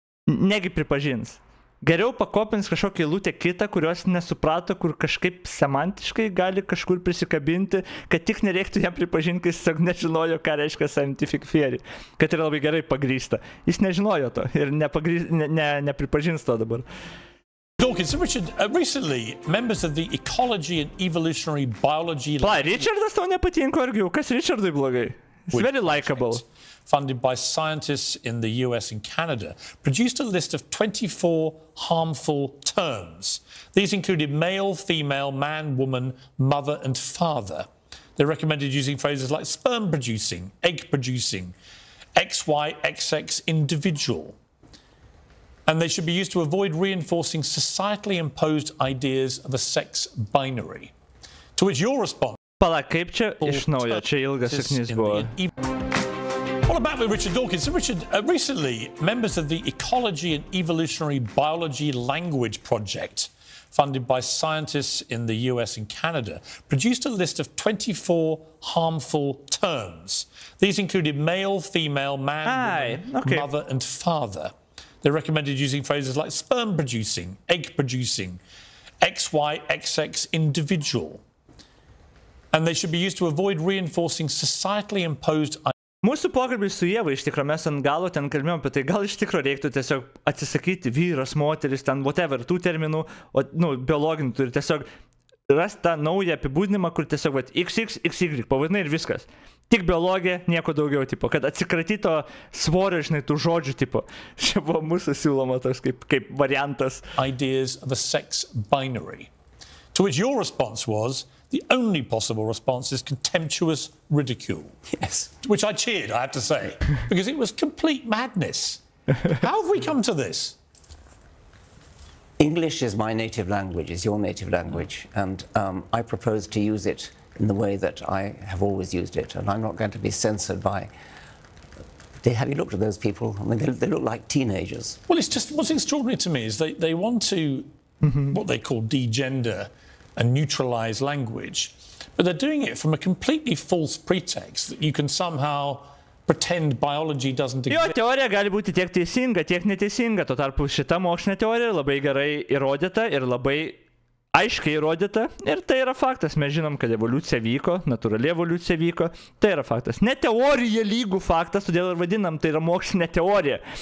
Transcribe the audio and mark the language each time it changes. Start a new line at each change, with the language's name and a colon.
Lithuanian: Negi pripažins. Geriau pakopins kažkokią eilutę kitą, kurios nesuprato, kur kažkaip semantiškai gali kažkur prisikabinti, kad tik nereiktų jam pripažinti, kad jis tiesiog nežinojo, ką reiškia scientific theory. Kad yra labai gerai pagrįsta. Jis nežinojo to ir nepripažins to dabar.
English: Dawkins, so Richard, recently, members of the ecology and evolutionary biology...
Lithuanian: Richardas tau nepatinko argi, kas Richardui blogai?
English: He's very likable. Funded by scientists in the US and Canada, produced a list of 24 harmful terms. These included male, female, man, woman, mother, and father. They recommended using phrases like sperm producing, egg producing, XY, XX, individual. And they should be used to avoid reinforcing societally imposed ideas of a sex binary. To which your response...
Lithuanian: Pala, kaip čia iš naujo, čia ilgas saknys buvo.
English: What about with Richard Dawkins? So Richard, recently, members of the Ecology and Evolutionary Biology Language Project, funded by scientists in the US and Canada, produced a list of 24 harmful terms. These included male, female, man, woman, mother, and father. They recommended using phrases like sperm producing, egg producing, XY, XX, individual. And they should be used to avoid reinforcing societally imposed...
Lithuanian: Mūsų pokalbis su Ieva, iš tikro, mes ant galo ten kalbėjom apie tai, gal iš tikro reiktų tiesiog atsisakyti vyras, moteris, ten whatever, tų terminų, nu, biologinių, ir tiesiog rasti tą naują apibūdinimą, kur tiesiog, vat, XX, XY, pavadinai ir viskas. Tik biologija, nieko daugiau, tipo, kad atsikratyto svorio, žinai, tų žodžių, tipo. Čia buvo mūsų siūloma toks kaip variantas.
English: Ideas of a sex binary. To which your response was... The only possible response is contemptuous ridicule. Yes. Which I cheered, I have to say, because it was complete madness. How have we come to this? English is my native language, is your native language, and I propose to use it in the way that I have always used it, and I'm not going to be censored by... Have you looked at those people? I mean, they look like teenagers. Well, it's just, what's extraordinary to me is they want to, what they call degender, and neutralize language, but they're doing it from a completely false pretext that you can somehow pretend biology doesn't
Lithuanian: Jo,
English: exist.
Lithuanian: teorija gali būti tiek teisinga, tiek neteisinga. Tuo tarpu šita mokslinė teorija labai gerai įrodyta ir labai aiškiai įrodyta. Ir tai yra faktas. Mes žinom, kad evoliucija vyko, natūrali evoliucija vyko. Tai yra faktas. Ne teorija lygų faktas, todėl ir vadinam, tai yra mokslinė teorija.